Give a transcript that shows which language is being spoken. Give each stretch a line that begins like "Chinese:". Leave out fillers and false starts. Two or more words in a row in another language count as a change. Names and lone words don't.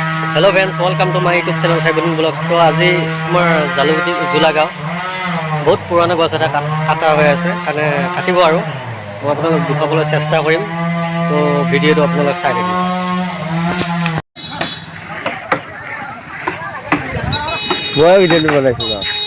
English: Hello friends, welcome to my YouTube channel Saibuddin Vlog.
Assamese: तो আজি তোমাৰ জালুগুটি জোলা গাঁও বহুত পুৰণা গছ এটা কাটা হৈ আছে, মানে কাটিব আৰু মই আপোনালোকক দেখুৱাবলৈ চেষ্টা কৰিম। তো ভিডিঅ'টো আপোনালোক চাই থাকিব। মই ভিডিঅ'টো বনাইছো ন।